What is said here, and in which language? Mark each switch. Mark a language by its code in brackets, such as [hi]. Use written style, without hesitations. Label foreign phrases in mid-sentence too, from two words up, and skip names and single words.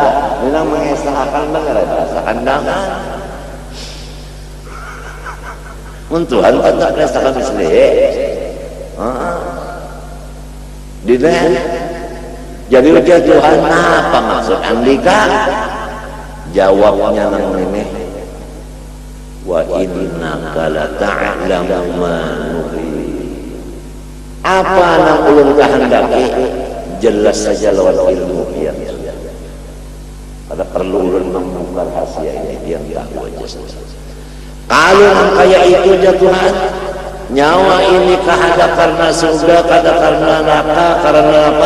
[bjn] Memang mengesahkan benar bahasa kandangan. Tuhan tetap mengesahkan misli. Dina. Jadi ujar Tuhan apa maksud andika? Jawabnya nang ini. [ar] وإنك لتعلم ما نريد. [bjn] Apa nang ulun kehendaki? Jelas saja lawan ilmu dia. Ada perlu ulun membuka rahasia ini dia tahu aja. Kalau kayak itu aja Tuhan, nyawa ini kada karena surga, kada karena neraka, karena apa?